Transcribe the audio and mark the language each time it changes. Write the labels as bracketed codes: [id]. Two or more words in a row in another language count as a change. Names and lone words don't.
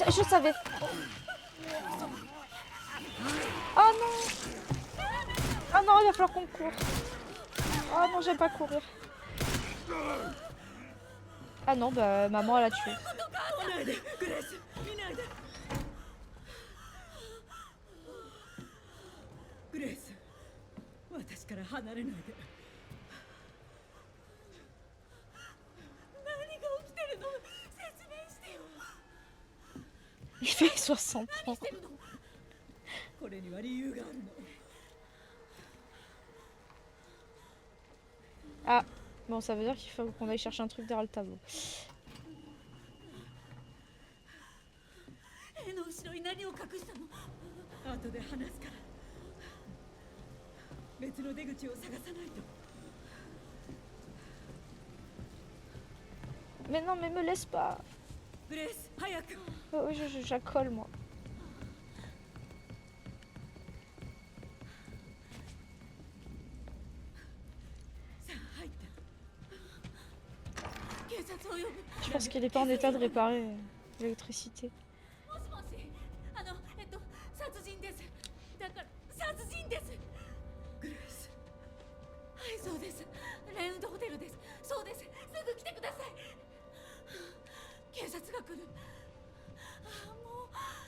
[fr] Je savais. Oh non! Oh non, il va falloir qu'on court. Oh non, j'aime pas courir. Ah non, bah maman elle a tué. [ja] 見ないで、グレース、見ないで。グレース、私から離れないで。何が起きてるの？説明してよ。 [fr] Il fait 60 ans. [ja] これには理由があるの。 [fr] Ah, bon, ça veut dire qu'il faut qu'on aille chercher un truc derrière le tableau. [ja] 絵の後ろに何を隠したの？後で話すから。別の出口を探さないと。 [fr] Mais non, mais me laisse pas. [ja] グレース、早く。 [fr] Oh, je la colle, moi. [ja] さあ入って。警察を呼ぶ。 [fr] Je pense qu'il est pas en état de réparer l'électricité. [ja] もしもし、殺人です。だから殺人です。グレース、はい、そうです。レウンドホテルです。そうです。すぐ来てください。警察が来る。ああ、もう。